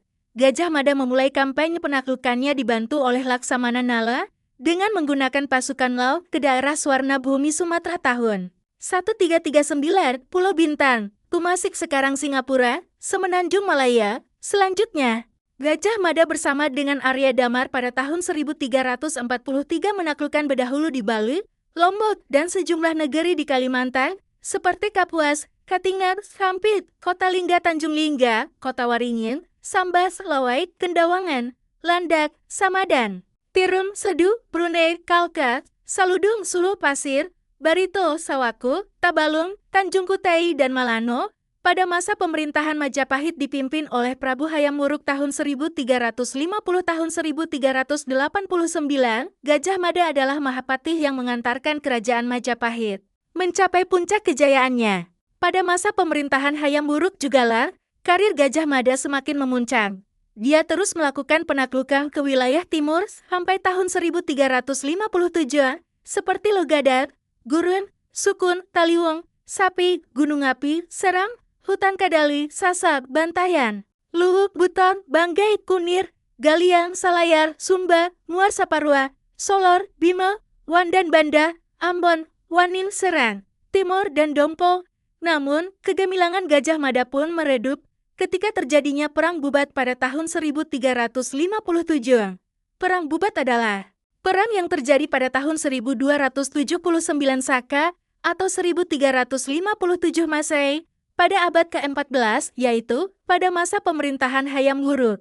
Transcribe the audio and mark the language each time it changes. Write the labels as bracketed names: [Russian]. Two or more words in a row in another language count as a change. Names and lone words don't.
[Indonesian] Gajah Mada memulai kampanye penaklukannya dibantu oleh Laksamana Nala dengan menggunakan pasukan laut ke daerah Swarna Bumi Sumatera tahun 1339, Pulau Bintan, Tumasik sekarang Singapura, Semenanjung Malaya. Selanjutnya, Gajah Mada bersama dengan Arya Damar pada tahun 1343 menaklukkan Bedahulu di Bali, Lombok, dan sejumlah negeri di Kalimantan, seperti Kapuas, Katingan, Sampit, Kota Lingga, Tanjung Lingga, Kota Waringin, Sambas, Lawai, Kendawangan, Landak, Samadan, Tirum, Sedu, Brunei, Kalkat, Saludung, Sulu, Pasir, Barito, Sawaku, Tabalung, Tanjung Kutai, dan Malano. Pada masa pemerintahan Majapahit dipimpin oleh Prabu Hayam Wuruk tahun 1350 tahun 1389, Gajah Mada adalah Mahapatih yang mengantarkan kerajaan Majapahit mencapai puncak kejayaannya. Pada masa pemerintahan Hayam Wuruk jugalah karir Gajah Mada semakin memuncak. Dia terus melakukan penaklukan ke wilayah timur sampai tahun 1357. seperti Logadat, Gurun, Sukun, Taliwung, Sapi, Gunung Api, Seram, Hutan Kadali, Sasak, Bantayan, Luhuk, Buton, Banggai, Kunir, Galiang, Salayar, Sumba, Muar Saparua, Solor, Bima, Wandan Banda, Ambon, Wanin, Serang, Timur, dan Dompo. Namun, kegemilangan Gajah Mada pun meredup ketika terjadinya Perang Bubat pada tahun 1357. Perang Bubat adalah perang yang terjadi pada tahun 1279 Saka atau 1357 Masehi pada abad ke-14, yaitu pada masa pemerintahan Hayam Wuruk.